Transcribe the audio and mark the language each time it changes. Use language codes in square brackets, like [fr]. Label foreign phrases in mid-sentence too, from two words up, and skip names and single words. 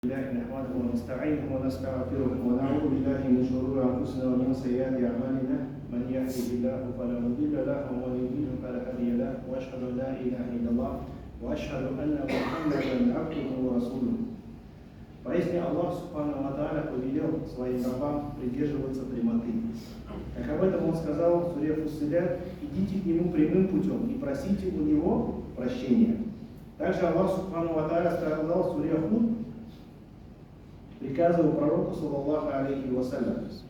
[ar] الله نحمده ونستعينه ونستغفره ونعوذ بالله من شرور انفسنا ومن سيئات اعمالنا من يهده الله فلا مضل له ومن يضلل فلا هادي له واشهد ان لا اله الا الله واشهد ان محمدا عبده ورسوله. [ru] Поистине Аллах [ar] سبحانه وتعالى [ru] повелел своим рабам придерживаться прямоты. Как об этом Он сказал в суре Фуссилят: идите к Нему прямым путем и просите у Него прощения. Также Аллах [ar] سبحانه وتعالى [ru] сказал в суре Худ, приказывал пророку, [ar] صلى الله عليه وسلم.